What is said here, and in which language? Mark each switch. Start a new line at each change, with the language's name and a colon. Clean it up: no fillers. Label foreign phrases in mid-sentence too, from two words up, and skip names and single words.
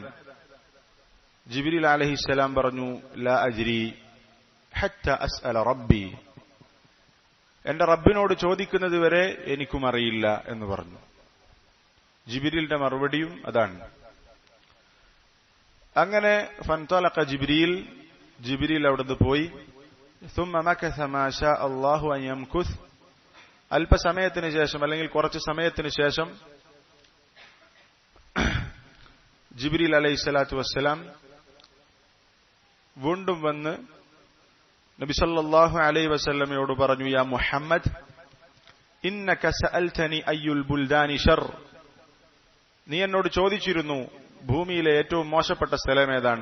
Malayalam: ജിബ്രീൽ അലൈഹിസ്സലാം പറഞ്ഞു,
Arabic: لا أدري حتى أسأل ربي,
Malayalam: എന്റെ റബ്ബിനോട് ചോദിക്കുന്നത് വരെ എനിക്കും അറിയില്ല എന്ന് പറഞ്ഞു. ജിബ്രീലിന്റെ മറുപടിയും അതാണ്. അങ്ങനെ
Arabic: فانطلق جبريل,
Malayalam: ജിബ്രീൽ അവിടുന്ന് പോയി.
Arabic: ثم مكث ما شاء الله ان يمكث,
Malayalam: അല്പസമയത്തിന് ശേഷം അല്ലെങ്കിൽ കുറച്ച് സമയത്തിന് ശേഷം ജിബ്രീൽ
Arabic: عليه الصلاة والسلام
Malayalam: വീണ്ടും വന്ന് നബി
Arabic: صلى الله عليه وسلم
Malayalam: പറഞ്ഞു,
Arabic: يا محمد إنك سألتني أي البلدان شر,
Malayalam: നീ എന്നോട് ചോദിച്ചിരുന്നു ഭൂമിയിലെ ഏറ്റവും മോശപ്പെട്ട സ്ഥലം ഏതാണ്.